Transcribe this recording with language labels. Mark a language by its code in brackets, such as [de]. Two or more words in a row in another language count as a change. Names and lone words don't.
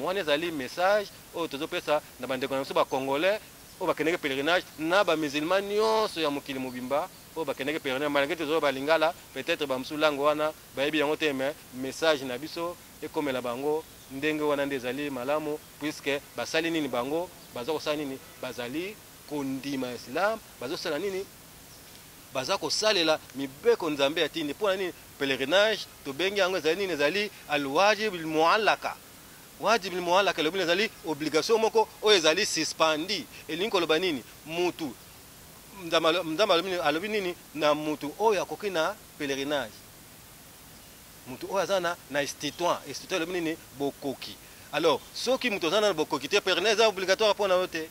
[ln] Wana ezali message oyo tozopesa na bandeko na biso bakongolais oyo bakendaki pèlerinage na bamusulman nyonso ya mokili mobimba oyo bakendaki pèlerinage malgré tozoyo balingala peut-être bamosusu lango wana bayebi yango te mais message na biso ekomela bango ndenge wana nde ezali malamu puisque basali nini bango baza kosala nini bazali kondima islam bazosala nini baza kosalela mibeko nzambe atindi mpona nini pèlerinage tobengi yango ezali nini ezali [ar] الواجب المعلق [ln] wajibu ni muhala kalobi ezali obligation moko oyo ezali suspendi elingi koloba nini mutu mzamba alobi nini na mutu oyo akoki na pèlerinage mutu oyo aza na instituant alobi nini bokoki. Alors soki mutu aza na bokoki te pèlerinage eza obligatoire mpona yo te.